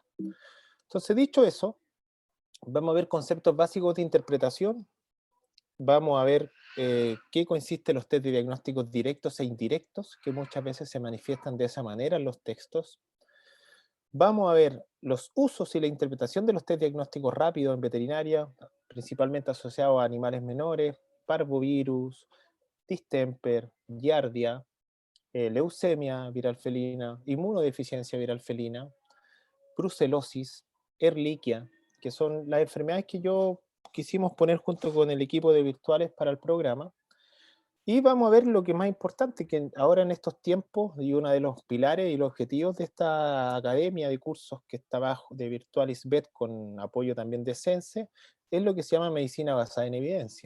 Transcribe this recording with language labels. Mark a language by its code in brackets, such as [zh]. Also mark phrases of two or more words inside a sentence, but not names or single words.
[es] Entonces, dicho eso, vamos a ver conceptos básicos de interpretación, vamos a ver qué consisten los test de diagnósticos directos e indirectos, que muchas veces se manifiestan de esa manera en los textos. Vamos a ver los usos y la interpretación de los test diagnósticos rápidos en veterinaria, principalmente asociados a animales menores, parvovirus, distemper, giardia, leucemia viral felina, inmunodeficiencia viral felina, brucelosis, Ehrlichia, que son las enfermedades que yo quisimos poner junto con el equipo de virtuales para el programa. Y vamos a ver lo que es más importante, que ahora en estos tiempos, y uno de los pilares y los objetivos de esta academia de cursos que está bajo de Virtualis Bet, con apoyo también de Sense, es lo que se llama medicina basada en evidencia.